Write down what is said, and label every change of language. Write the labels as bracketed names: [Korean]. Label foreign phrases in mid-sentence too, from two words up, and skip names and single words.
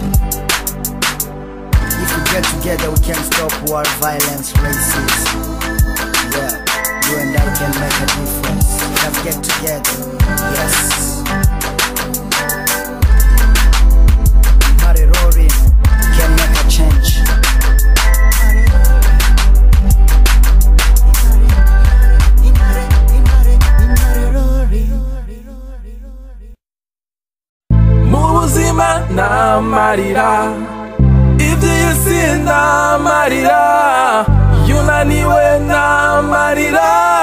[English] If we get together, we can stop war, violence, racism. Yeah, you and I can make a difference. Let's get together. Yes. Marirori can make a change. [Kinyarwanda] Mubuzima na marira, iby'isi na marira, yunaniwe na marira.